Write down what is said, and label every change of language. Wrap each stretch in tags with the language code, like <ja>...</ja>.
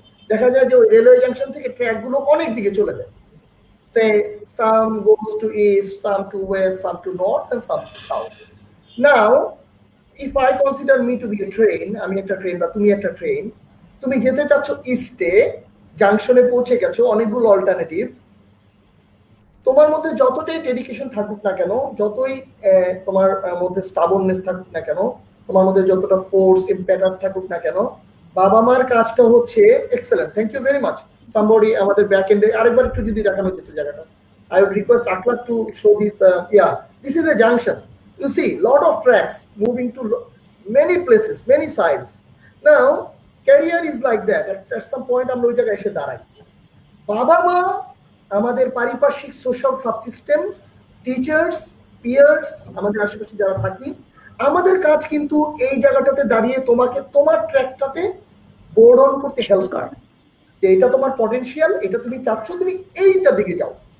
<bn>দেখা যায় যে ওই রেলওয়ে জাংশন থেকে ট্র্যাকগুলো অনেক দিকে চলে যায়।</bn> <en>Say some goes to east, some to west, some to north, and some to south. Now, if I consider me to be a train,</en> <bn>আমি একটা ট্রেন বা তুমি একটা ট্রেন, তুমি যেতে চাচ্ছ ইস্টে, জাংশনে পৌঁছে গেছো, অনেকগুলো অল্টারনেটিভ। তোমার মধ্যে যতটাই ডেডিকেশন থাকুক না কেন, যতই তোমার মধ্যে স্টাবননেস থাকুক না কেন, তোমার মধ্যে যতটা ফোর্স ইম্প্যাটাস থাকুক না কেন, বাবা মার কাজটা হচ্ছে excellent. Thank you very much. Somebody আমাদের ব্যাক এন্ডে আরেকবার একটু যদি দেখানো যেত জায়গাটা।</bn> <en>I would request Akhlaq to show this. Yeah, this is a junction. You see, lot of tracks moving to many places, many sides. Now, career is like that. At some point,</en> <bn>আমরা ওই জায়গায় এসে দাঁড়াই। বাবা মা, আমাদের পারিপার্শ্বিক social subsystem, teachers, pears, আমাদের আশেপাশে যারা থাকি, আমাদের কাজ কিন্তু এই জায়গাটাতে দাঁড়িয়ে তোমাকে তোমার ট্র্যাকটাতে বোর্ড অন করতে হেল্প করা, যে এটা তোমার পটেনশিয়াল, এটা তুমি চাচ্ছ, তুমি এইটা দিকে যাও।</bn>